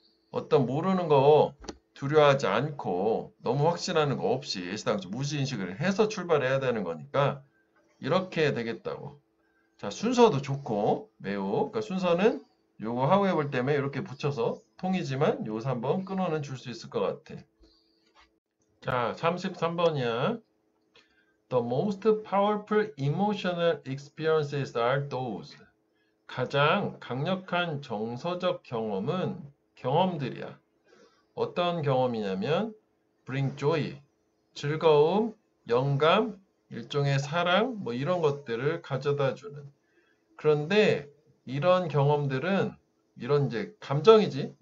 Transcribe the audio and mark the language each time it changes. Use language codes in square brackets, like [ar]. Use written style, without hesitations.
[ko] 어떤 모르는 거 두려워하지 않고 너무 확신하는 거 없이 예시당초 무지인식을 해서 출발해야 되는 거니까 이렇게 되겠다고. 자, 순서도 좋고 매우. 그러니까 순서는 요거 however 때문에 이렇게 붙여서 통이지만 요거 3번 끊어는 줄 수 있을 것 같아. 자, 33번이야. [en] The most powerful emotional experiences are those. [ko] 가장 강력한 정서적 경험은 경험들이야. 어떤 경험이냐면 [en] bring joy, [ko] 즐거움, 영감, 일종의 사랑, 뭐 이런 것들을 가져다 주는. 그런데 이런 경험들은 이런 이제 감정이지.